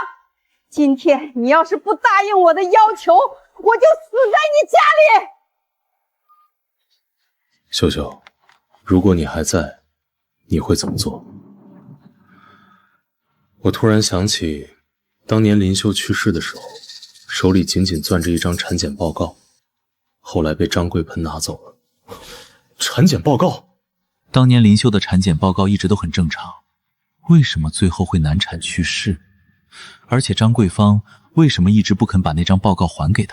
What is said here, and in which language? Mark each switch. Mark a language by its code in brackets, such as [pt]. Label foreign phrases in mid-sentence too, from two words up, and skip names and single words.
[zh] 今天你要是不答應我的要求，我就死在你家裡。秀秀，如果你還在，你会怎麼做？我突然想起，當年林秀去世的時候，手裡緊緊攥着一張產檢報告，後來被張貴噴拿走了。產檢報告？當年林秀的產檢報告一直都很正常，為什麼最後會難產去世？而且張貴芳為什麼一直不肯把那張報告還給他？